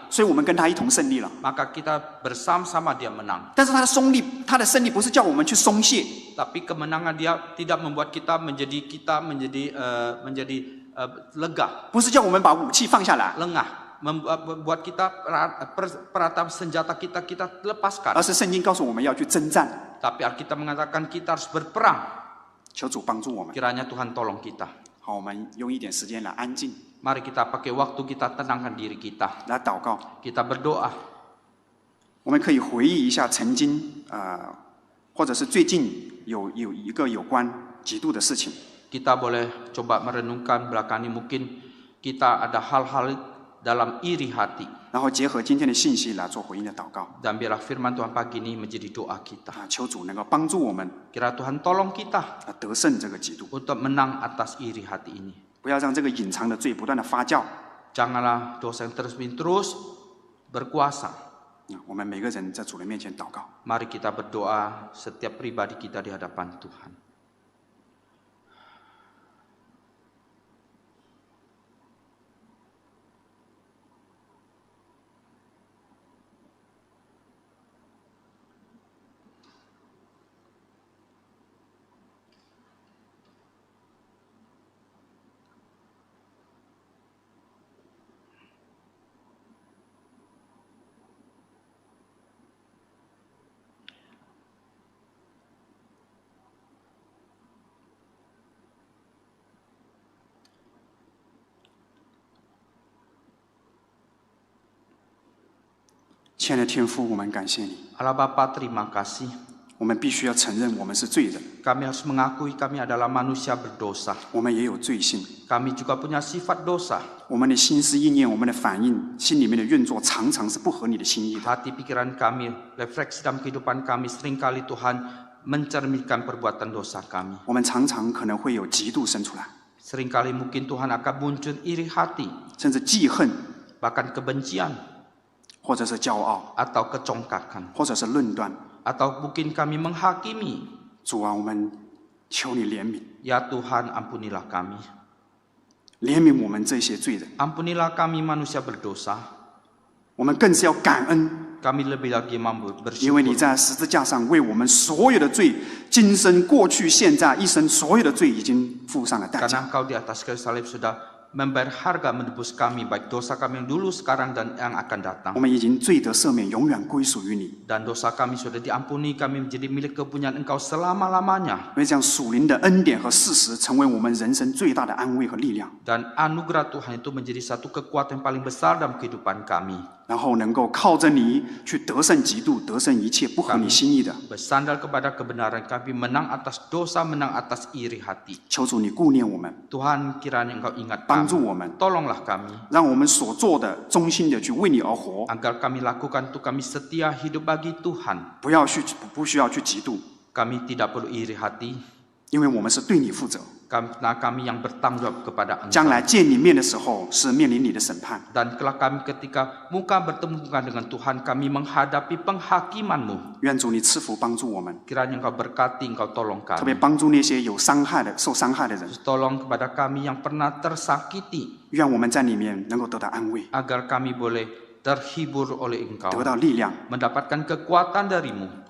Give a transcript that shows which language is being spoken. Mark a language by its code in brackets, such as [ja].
[zh] 所以我们跟他一同胜利了。 [id] Maka kita bersama-sama dia menang. [zh] 但是他的胜利不是叫我们去松懈， [id] Tapi kemenangan dia tidak membuat kita menjadi lega, [zh] 不是叫我们把武器放下来， [id] lengah, membuat kita perata senjata kita lepaskan. [zh] 而是圣经告诉我们要去征战。 [id] Tapi Alkitab mengatakan kita harus berperang. [zh] 求主帮助我们。 [id] Kiranya Tuhan tolong kita. [zh] 好，我们用一点时间来安静， [id] Mari kita pakai waktu kita tenangkan diri kita. [zh] 来祷告。 [id] Kita berdoa. [zh] 我们可以回忆一下曾经或者是最近有一个有关嫉妒的事情。 [id] Kita boleh coba merenungkan belakang ini, mungkin kita ada hal-hal dalam iri hati. [zh] 然后结合今天的信息来做回应的祷告。 [id] Dan biarlah firman Tuhan pagi ini menjadi doa kita. [zh] 求主能够帮助我们 [id] Kira Tuhan tolong kita [zh] 得胜这个嫉妒， [id] untuk menang atas iri hati ini. [zh] 不要让这个隐藏的罪不断的发酵。 [id] Janganlah dosa yang terus-menerus berkuasa. [zh] 我们每个人在主人面前祷告。 [id] Mari kita berdoa setiap pribadi kita di hadapan Tuhan. [zh] 亲爱的天父，我们感谢你。 [id] Allah Bapa, terima kasih. [zh] 我们必须要承认我们是罪人， [id] Kami harus mengakui kami adalah manusia berdosa. [zh] 我们也有罪性。 [id] Kami juga punya sifat dosa. [zh] 我们的心思意念，我们的反应，心里面的运作，常常是不合你的心意的。 [id] Hati pikiran kami, refleksi dalam kehidupan kami, seringkali Tuhan mencerminkan perbuatan dosa kami. [zh] 我们常常可能会有嫉妒生出来， [id] Seringkali mungkin Tuhan akan muncul iri hati, [zh] 甚至记恨， [id] bahkan kebencian, [zh] 或者是骄傲， [id] atau kecongkakan. [zh] 或者是论断。 [id] Atau mungkin kami menghakimi. [zh] 主啊，我们求你怜悯， [id] Ya Tuhan, ampunilah kami. [zh] 怜悯我们这些罪人。 [id] Ampunilah kami manusia berdosa. [zh] 我们更是要感恩， [id] Kami lebih lagi mampu [zh] 因为你 [id] bersyukur. [zh] 在十字架上为我们所有的罪，今生、过去、现在一生所有的罪已经付上了代价。 [id] Karena Engkau di atas kayu salib sudah membayar harga menebus kami, baik dosa kami yang dulu, sekarang, dan yang akan datang. [zh] 我们已经罪得赦免，永远归属于你。 [id] Dan dosa kami sudah diampuni, kami menjadi milik kepunyaan Engkau selama-lamanya. [zh] 因为这样属灵的恩典和事实，成为我们人生最大的安慰和力量， [id] Dan anugerah Tuhan itu menjadi satu kekuatan yang paling besar dalam kehidupan kami. [zh] 然后能够靠着你去得胜嫉妒，得胜一切不合你心意的。 [id] Bersandar kepada kebenaran kami, menang atas dosa, menang atas iri hati. [zh] 求主你顾念我们， [id] Tuhan, kiranya Engkau ingat [zh] 帮 [id] kami. [zh] 助我们， [id] Tolonglah kami, [zh] 让我们所做的忠心的去为你而活， [id] agar kami lakukan untuk kami setia hidup bagi Tuhan. [zh] 不需要去嫉妒， [id] Kami tidak perlu iri hati, [zh] 因为我们是对你负责。 [id] karena kami yang bertanggung jawab kepada [zh] 将来 [id] Engkau. [zh] 见你面的时候，是面临你的审判。 [id] Dan kelak kami ketika muka bertemu muka dengan Tuhan, kami menghadapi penghakiman-Mu. [zh] 愿主你赐福帮助我们， [id] Kiranya Engkau berkati, Engkau tolong [zh] 特别 [id] kami. [zh] 帮助那些有伤害的、受伤害的人。 [id] Tolong kepada kami yang pernah tersakiti, [zh] 愿我们在里面能够得到安慰， [id] agar kami boleh terhibur oleh Engkau, [zh] 得到力量， [id] mendapatkan kekuatan dari-Mu.